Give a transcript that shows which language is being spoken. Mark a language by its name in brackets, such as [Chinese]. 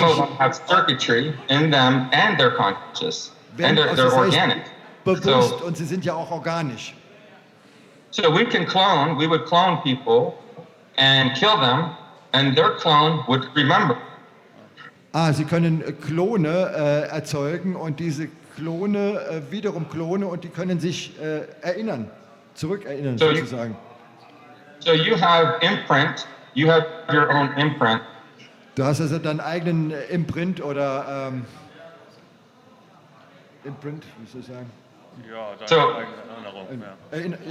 [English] Some of them have circuitry in them, and they're conscious, and they're organic. [German] Bewusst, und sie sind ja auch organisch. [English] So we would clone people and kill them, and their clone would remember. [German] Sie können Klone erzeugen, und diese Klone wiederum Klone, und die können sich zurückerinnern sozusagen. [English] So you have imprint, you have your own imprint. [German] Du hast also deinen eigenen Imprint oder Imprint, wie soll ich sagen? Ja, deine eigene Erinnerung.